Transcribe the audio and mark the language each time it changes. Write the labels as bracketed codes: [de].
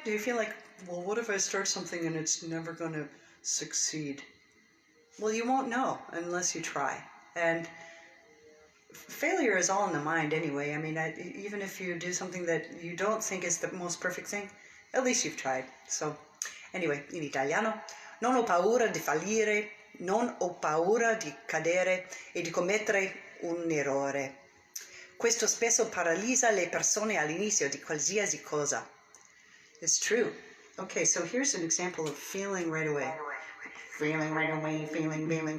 [en] Do you feel like, well, what if I start something and it's never going to succeed? Well, you won't know unless you try. And failure is all in the mind anyway. I mean, even if you do something that you don't think is the most perfect thing, at least you've tried. So, anyway, [it] in italiano, non ho paura di fallire, non ho paura di cadere e di commettere un errore. Questo spesso paralizza le persone all'inizio di qualsiasi cosa. [en] It's true. Okay, so here's an example of feeling right away. Feeling right away, feeling right away.